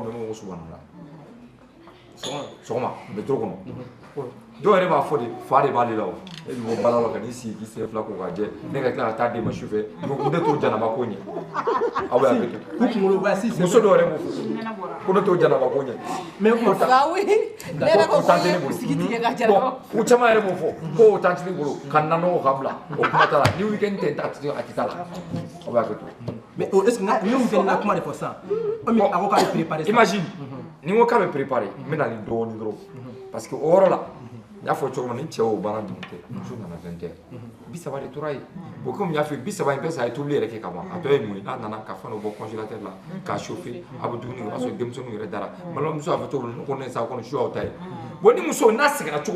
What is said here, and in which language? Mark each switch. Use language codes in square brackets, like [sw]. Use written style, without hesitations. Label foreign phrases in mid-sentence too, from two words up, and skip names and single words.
[bm] mɛn n bɛ subahana sɔgɔma métro kɔnɔ dɔw yɛrɛ b'a fɔ de fa de b'ale la o e bɛ bɔ baara la ka n'i sigi k'i sen fila ko ka jɛ ne ka tila ka taa d'e ma sufɛ n tɛ t'o janaba ko ɲɛ aw bɛ hakili to muso dɔw yɛrɛ b'o fɔ ko ne t'o janaba ko ɲɛ mais o tante ne bolo u caman yɛrɛ b'o fɔ ko o tante ne bolo ka nanɔgɔ ka bila o kuma t'a la ni weekend tɛ a tɛ t'a la aw bɛ hakili to [fr] mais est-ce que [bm] ne mun fɛnɛ na kuma de fɔ sisan comme a ko k'a bɛ [fr] préparer ça [bm] imagine ni n ko k'a bɛ préparer n bɛ na nin dɔɔnin dɔrɔn parce que o yɔrɔ la n y'a fɔ cogo min ni cɛ y'o baara ninnu kɛ muso nana 20h 30 de tora yen [fr] bon comme [bm] n y'a fɔ 30 in bɛɛ sa a ye tobili yɛrɛ kɛ ka ban a tɔ ye mun ye n'a nana ka fɛn dɔ bɔ congélateur la k'a chauffer a bɛ dumuni kɛ o y'a sɔrɔ denmisɛnninw yɛrɛ dara balimamuso y'a fɔ cogo min na ko ne sa kɔni su y'aw ta ye bon ni muso n'a sɛgɛnna cogo o